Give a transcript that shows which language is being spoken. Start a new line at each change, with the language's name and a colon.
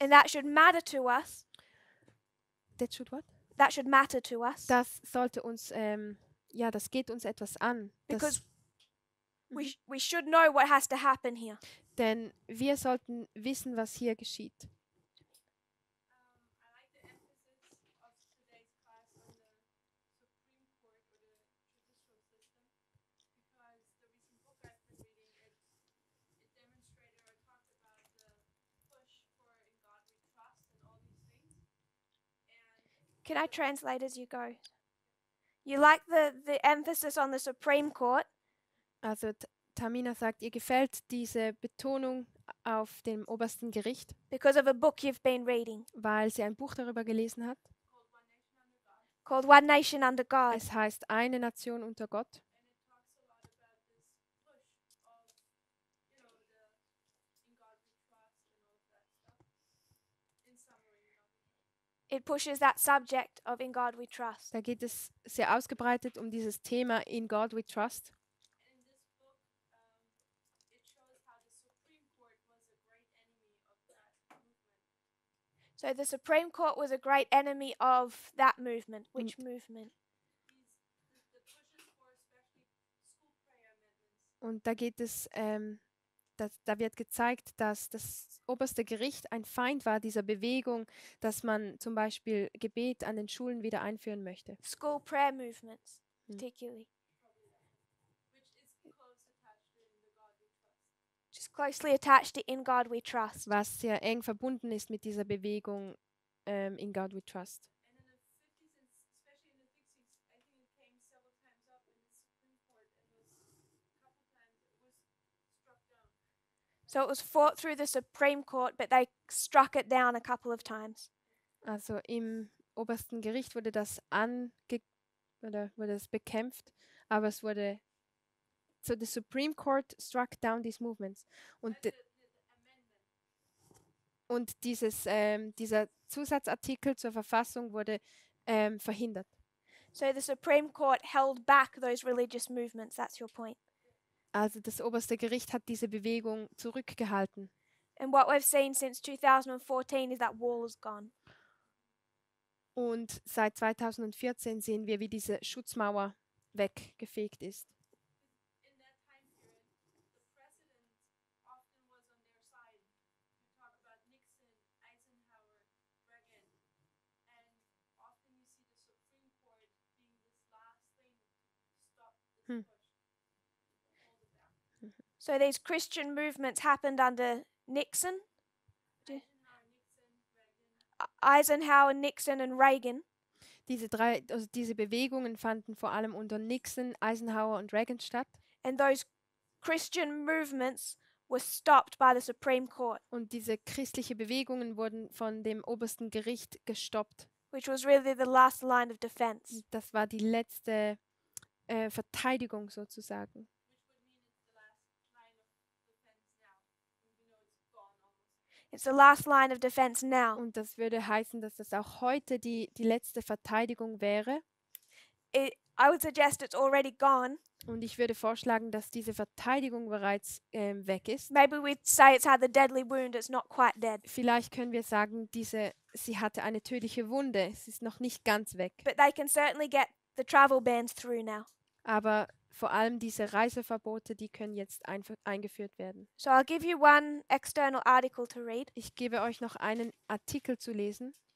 English: And that should matter to us. That should what? That should matter to us.
German: Das sollte uns, das geht uns etwas an.
English: Because we should know what has to happen here.
German: Denn wir sollten wissen, was hier geschieht.
English: I like the emphasis Can I translate as you go? You like the emphasis on the Supreme Court
German: Also Tamina sagt, ihr gefällt diese Betonung auf dem obersten Gericht,
English: because of a book you've been reading
German: weil sie ein Buch darüber gelesen hat.
English: called One Nation Under God.
German: Es heißt Eine Nation unter Gott.
English: It pushes that subject of In God We Trust.
German: Da geht es sehr ausgebreitet um dieses Thema In God We Trust.
English: In this book, it shows how the Supreme Court was a great enemy of that movement. So the Supreme Court was a great enemy of that movement. Which movement? The pushes for especially school prayer amendments.
German: Und da geht es, da wird gezeigt, dass das oberste Gericht ein Feind war dieser Bewegung, dass man zum Beispiel Gebet an den Schulen wieder einführen möchte.
English: School prayer movements, particularly. Which is close attached to in the God we trust. Just closely attached to In God We Trust.
German: Was sehr eng verbunden ist mit dieser Bewegung In God We Trust.
English: And in the 50s, and especially in the 60s, I think it came several times up in the Supreme Court and was a couple times it was struck down. So it was fought through the Supreme Court, but they struck it down a couple of times.
German: Also im obersten Gericht wurde das wurde es bekämpft, aber es wurde
English: so the Supreme Court struck down these movements
German: und dieser Zusatzartikel zur Verfassung wurde verhindert.
English: So the Supreme Court held back those religious movements. That's your point.
German: Also das oberste Gericht hat diese Bewegung zurückgehalten.
English: And what we've seen since 2014 is that wall is gone.
German: Und seit 2014 sehen wir, wie diese Schutzmauer weggefegt ist.
English: In that time period, the president often was on their side. You talk about Nixon, Eisenhower, Reagan, and often you see the Supreme Court being this last thing to stop this push. Hold it back. So these Christian movements happened under Nixon, Eisenhower, Nixon, and Reagan.
German: Diese Bewegungen fanden vor allem unter Nixon, Eisenhower und Reagan statt.
English: And those Christian movements were stopped by the Supreme Court,
German: Und diese christliche Bewegungen wurden von dem obersten Gericht gestoppt.
English: which was really the last line of defense.
German: Das war die letzte Verteidigung sozusagen.
English: It's the last line of defense now.
German: Und das würde heißen, dass das auch heute die letzte Verteidigung wäre.
English: I would suggest it's already gone.
German: Und ich würde vorschlagen, dass diese Verteidigung bereits weg ist.
English: Maybe we'd say it's had the deadly wound, it's not quite dead.
German: Vielleicht können wir sagen, sie hatte eine tödliche Wunde. Es ist noch nicht ganz weg.
English: But they can certainly get the travel bans through now.
German: Aber vor allem diese Reiseverbote, die können jetzt eingeführt werden.
English: So I'll give you one external article to read.
German: Ich gebe euch noch einen Artikel zu lesen.